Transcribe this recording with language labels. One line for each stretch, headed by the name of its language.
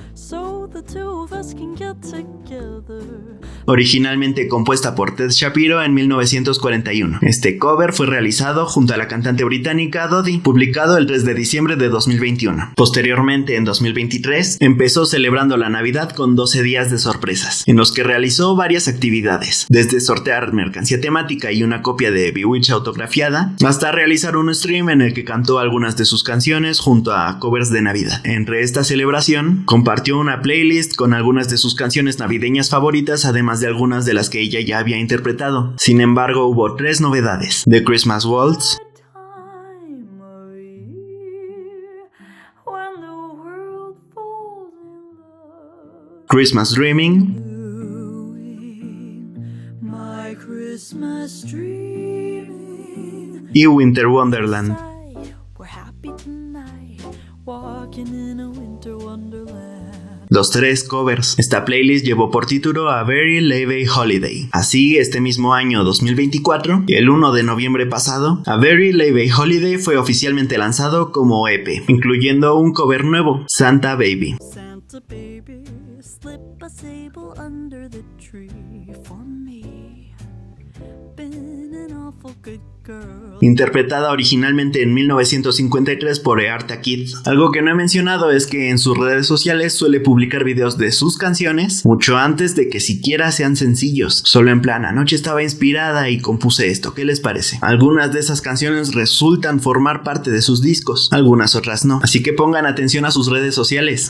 English: So the two of us can get together.
Spanish: Originalmente compuesta por Ted Shapiro en 1941. Este cover fue realizado junto a la cantante británica Dodie, publicado el 3 de diciembre de 2021. Posteriormente, en 2023, empezó celebrando la Navidad con 12 días de sorpresas, en los que realizó varias actividades, desde sortear mercancía temática y una copia de Bewitched autografiada, hasta realizar un stream en el que cantó algunas de sus canciones junto a covers de Navidad. Entre esta celebración, compartió una playlist con algunas de sus canciones navideñas favoritas, además de algunas de las que ella ya había interpretado. Sin embargo, hubo 3 novedades: The Christmas Waltz,
English: Time of year when the world falls in love. Christmas Dreaming Doing my Christmas dreaming.
Spanish: y Winter Wonderland.
English: We're happy tonight, walking in a winter wonderland.
Spanish: Los 3 covers. Esta playlist llevó por título A Very Levy Holiday. Así, este mismo año 2024, el 1 de noviembre pasado, A Very Levy Holiday fue oficialmente lanzado como EP, incluyendo un cover nuevo, Santa Baby.
English: Santa baby, slip a sable under the tree for me. Been an awful good
Spanish: interpretada originalmente en 1953 por Eartha Kitt. Algo que no he mencionado es que en sus redes sociales suele publicar videos de sus canciones mucho antes de que siquiera sean sencillos, solo en plan, anoche estaba inspirada y compuse esto, ¿qué les parece? Algunas de esas canciones resultan formar parte de sus discos, algunas otras no, así que pongan atención a sus redes sociales.